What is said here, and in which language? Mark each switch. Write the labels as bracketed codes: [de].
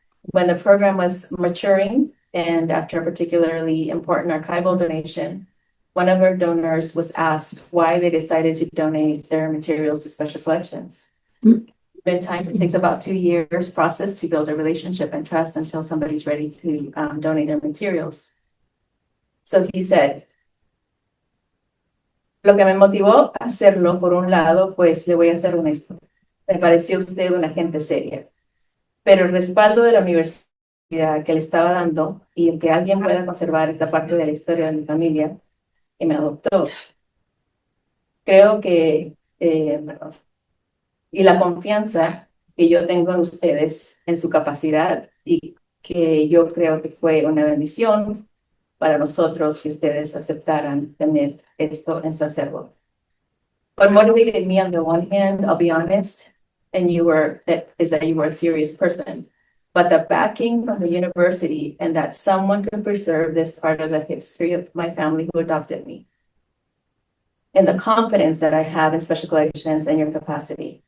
[en] When the program was maturing, and after a particularly important archival donation, one of our donors was asked why they decided to donate their materials to special collections. In time, it takes about 2 years process to build a relationship and trust until somebody's ready to donate their materials. [es] So he said, lo que me motivó a hacerlo, por un lado, pues le voy a ser honesto, me pareció usted una gente seria, pero el respaldo de la universidad que le estaba dando y el que alguien pueda conservar esta parte de la historia de mi familia, y me adoptó, Creo que, y la confianza que yo tengo en ustedes, en su capacidad, y que yo creo que fue una bendición para nosotros que ustedes aceptaran tener esto en su acervo. [en] What motivated me on the one hand, I'll be honest, and you were a serious person. But the backing from the university and that someone could preserve this part of the history of my family who adopted me. And the confidence that I have in special collections and your capacity.